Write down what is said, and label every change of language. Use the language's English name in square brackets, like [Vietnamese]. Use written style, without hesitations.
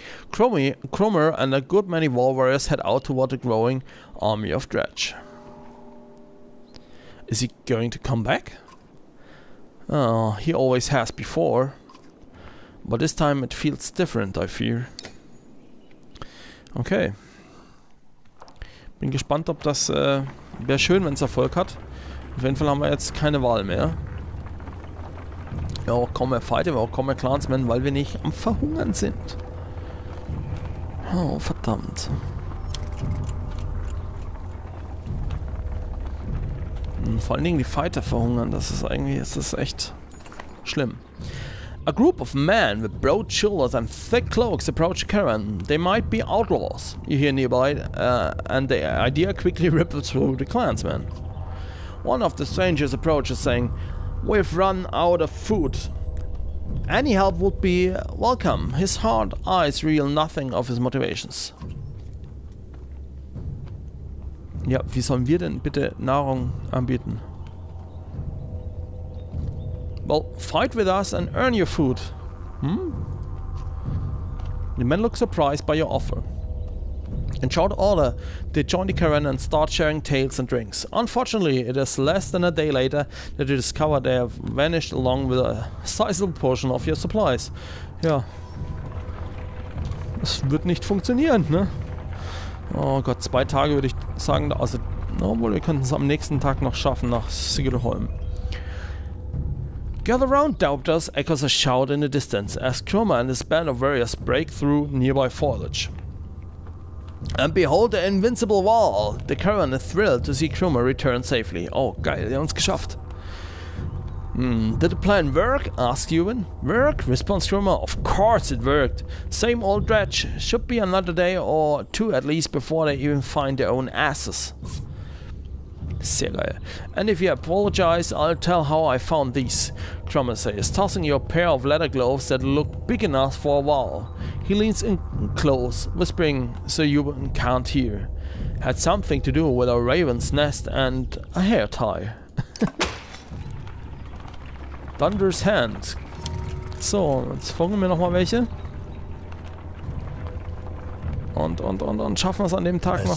[English] Cromer and a good many war warriors head out toward the growing army of dredge. Is he going to come back? Oh, he always has before. But this time it feels different, I fear. [German] Okay. Bin gespannt, ob das... wäre schön, wenn es Erfolg hat. Auf jeden Fall haben wir jetzt keine Wahl mehr. Ja, auch kaum mehr Fighter, auch kaum mehr Clansmen, weil wir nicht am Verhungern sind. Oh, verdammt. Vor allen Dingen die Fighter verhungern, das ist echt schlimm. [English] A group of men with broad shoulders and thick cloaks approach a caravan. They might be outlaws, you hear nearby, and the idea quickly ripples through the clansmen. One of the strangers approaches saying, "We've run out of food. Any help would be welcome." His hard eyes reveal nothing of his motivations. [German] Ja, wie sollen wir denn bitte Nahrung anbieten? [English] Well, fight with us and earn your food. The men look surprised by your offer. In short order, they join the caravan and start sharing tales and drinks. Unfortunately, it is less than a day later that you discover they have vanished along with a sizable portion of your supplies. [German] Ja. Das wird nicht funktionieren, ne? Oh Gott, 2 Tage würde ich sagen, also, obwohl wir könnten es am nächsten Tag noch schaffen nach Sigelholm. [English] Gather round, doubters, echoes a shout in the distance as Kromer and his band of warriors break through nearby foliage. And behold the invincible wall! The caravan is thrilled to see Kromer return safely. [German] Oh, geil, wir haben es geschafft. [English] Did the plan work? Asks Ewan. Work? Responds Kromer. Of course it worked. Same old dredge. Should be another day or 2 at least before they even find their own asses. [German] Sehr geil. [English] And if you apologize, I'll tell how I found these. Kromer says, tossing you a pair of leather gloves that look big enough for a wall. He leans in close, whispering so you can't hear. Had something to do with a raven's nest and a hair tie. Thunder's Hand. [German] So, jetzt folgen wir nochmal welche. Und schaffen wir es an dem Tag noch.